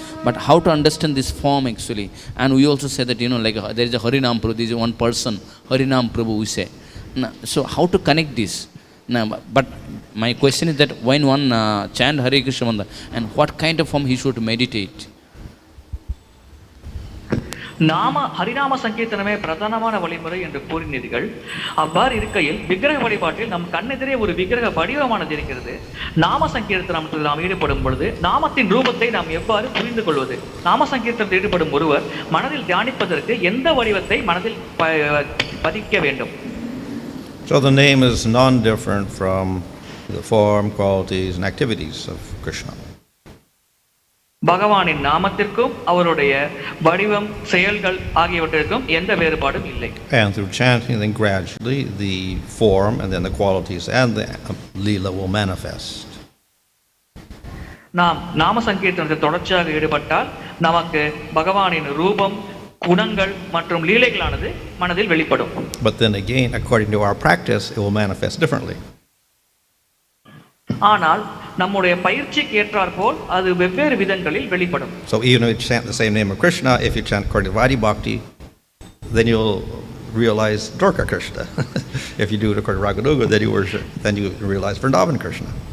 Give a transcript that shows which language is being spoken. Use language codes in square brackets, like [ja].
[en] But how to understand this form actually? And we also say that, like there is a Hare Rāma Prabhu, there is one person, Hare Rāma Prabhu we say. So how to connect this? But my question is that when one chant Hare Kṛṣṇa, and what kind of form he should meditate? [ta] ஹரிநாம சங்கீர்த்தனமே பிரதானமான வழிமுறை என்று கூறினீர்கள். அவ்வாறு இருக்கையில் விக்கிரக வழிபாட்டில் நம் கண்ணெதிரே ஒரு விக்கிரக வடிவமானது இருக்கிறது. நாம சங்கீர்த்தனத்தில் நாம் ஈடுபடும் பொழுது நாமத்தின் ரூபத்தை நாம் எவ்வாறு புரிந்து கொள்வது? நாம சங்கீர்த்தனத்தில் ஈடுபடும் ஒருவர் மனதில் தியானிப்பதற்கு எந்த வடிவத்தை மனதில் பதிக்க வேண்டும்? [en] So the name is non-different from the form, qualities and activities of Krishna. [ta] பகவானின் நாமத்திற்கும் அவருடைய வடிவம் செயல்கள் ஆகியவற்றிற்கும் எந்த வேறுபாடும் இல்லை. [en] And through chanting, then gradually the form and then the qualities and the lila will manifest. [ta] நாம் நாம சங்கீர்த்தனத்தில் தொடர்ச்சியாக ஈடுபட்டால் நமக்கு பகவானின் ரூபம், குணங்கள் மற்றும் லீலைகளானது மனதில் வெளிப்படும். [en] But then again, according to our practice, it will manifest differently. [ta] ஆனால் நம்முடைய பயிற்சிக்கு ஏற்றாற்போல் அது வெவ்வேறு விதங்களில் வெளிப்படும். [en] So even if you chant the same name of Krishna, if you chant according to Vaidhi Bhakti, then you'll realize Dwarka Krishna. If you do it according to Raganuga, then you realize Vrindavan Krishna.